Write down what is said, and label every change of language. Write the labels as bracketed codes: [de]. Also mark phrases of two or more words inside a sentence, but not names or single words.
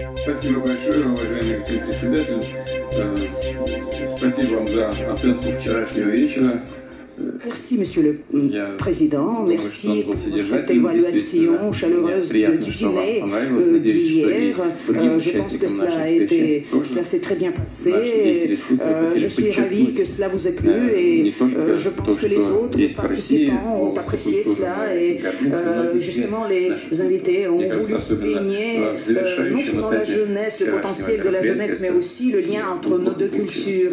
[ru] Спасибо большое, уважаемый председатель. Спасибо вам за оценку вчерашнего вечера. [fr] Merci, Monsieur le Président. Merci pour cette évaluation chaleureuse du dîner d'hier. Je pense que cela s'est très bien passé. Je suis ravi que cela vous ait plu et je pense que les autres participants ont apprécié cela et justement les invités ont voulu souligner non seulement la jeunesse, le potentiel de la jeunesse, mais aussi le lien entre nos deux cultures.